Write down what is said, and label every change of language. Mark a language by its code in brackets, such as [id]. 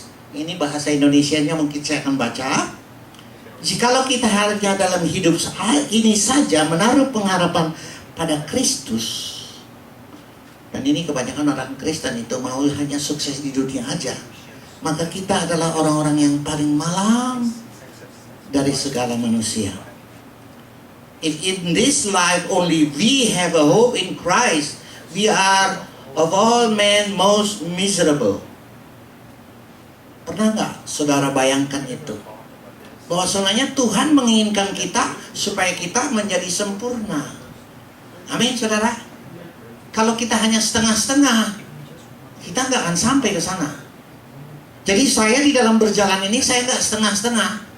[id] Ini bahasa Indonesianya mungkin saya akan baca. Jikalau kita hanya dalam hidup ini saja menaruh pengharapan pada Kristus. Dan ini kebanyakan orang Kristen itu mau hanya sukses di dunia aja. Maka kita adalah orang-orang yang paling malang dari segala manusia. [en] If in this life only we have a hope in Christ, we are of all men most miserable. [id] Pernah nggak saudara bayangkan itu? Bahwa sebenarnya Tuhan menginginkan kita supaya kita menjadi sempurna. Amin, saudara. Kalau kita hanya setengah-setengah, kita nggak akan sampai ke sana. Jadi saya di dalam berjalan ini, saya nggak setengah-setengah.